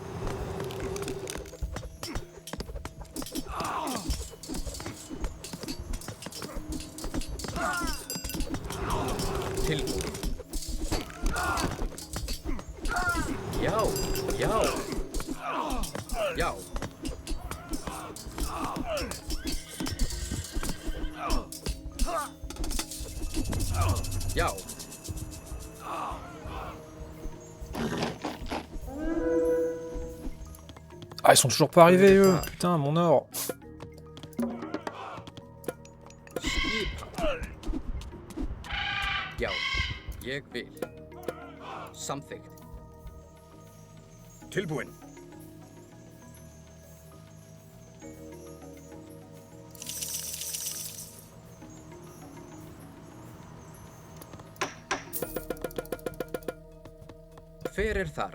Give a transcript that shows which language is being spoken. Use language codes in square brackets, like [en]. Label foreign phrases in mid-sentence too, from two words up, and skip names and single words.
[is] Tilbúin. Já. Já. Já. Já. [fr] Ah, ils sont toujours pas arrivés, eux. Ah. Putain, mon or. [is] Skipan. Já. Ég vil. Samþykkt. Tilbúin. Hver þar?